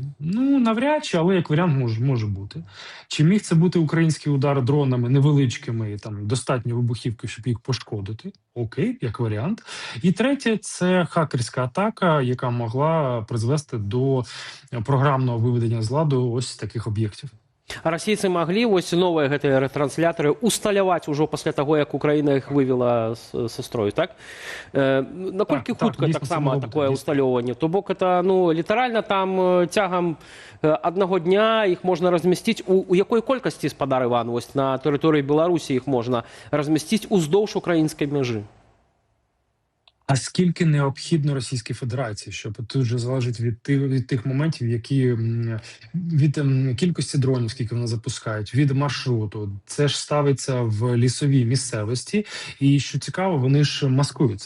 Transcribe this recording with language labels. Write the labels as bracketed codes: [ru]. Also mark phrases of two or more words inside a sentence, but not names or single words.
[uk] Ну, навряд чи, але як варіант може бути. Чи міг це бути український удар дронами невеличкими, там достатньо вибухівки, щоб їх пошкодити? Окей, як варіант. І третє – це хакерська атака, яка могла призвести до програмного виведення з ладу ось таких об'єктів. [be] А расійцы маглі вось новыя гэтыя рэтрансляторы усталяваць ужо пасля таго, як Украіна іх вывела са строю, так? Наколькі хутка таксама такое усталёўванне? То бок это, ну, літаральна там цягам аднаго дня іх можна размясціць у якой колькасці, спадар Іван, вось на тэрыторыі Беларусі іх можна размясціць уздоўж украінскай мяжы? [uk] А скільки необхідно Російській Федерації, щоб тут же залежить від тих моментів, які від кількості дронів, скільки вони запускають, від маршруту. Це ж ставиться в лісовій місцевості. І що цікаво, вони ж маскуються.